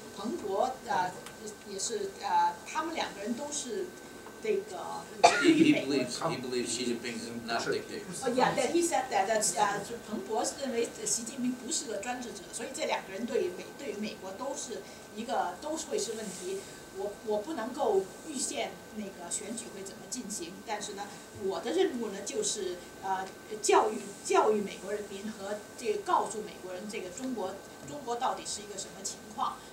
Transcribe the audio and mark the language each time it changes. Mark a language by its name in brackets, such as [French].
[Chinese] 彭博也是他们两个人都是这个 [English] He believes Xi Jinping is not a dictator. Yeah, that he said that [Chinese] 彭博是认为习近平不是个专制者，所以这两个人对于美国都会是问题。我不能够预见那个选举会怎么进行，但是呢，我的任务呢就是教育美国人民和告诉美国人这个中国到底是一个什么情况。